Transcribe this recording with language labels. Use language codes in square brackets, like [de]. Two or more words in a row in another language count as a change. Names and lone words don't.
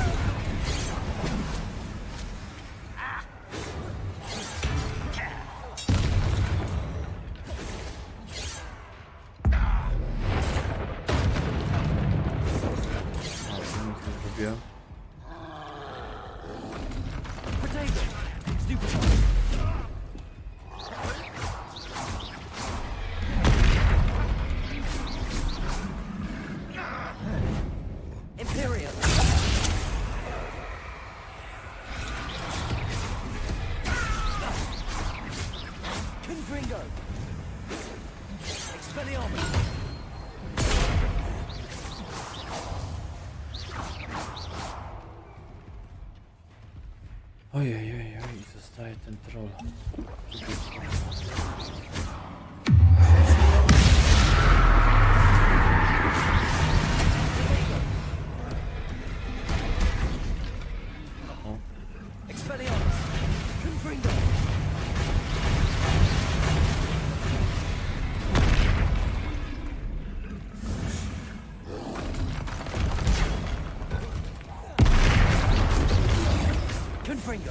[pl] Zrobiłem. Imperial! Confringo! Expelliarmus! Ojej, zostaje ten troll. O. Expelliarmus! Confringo! Confringo!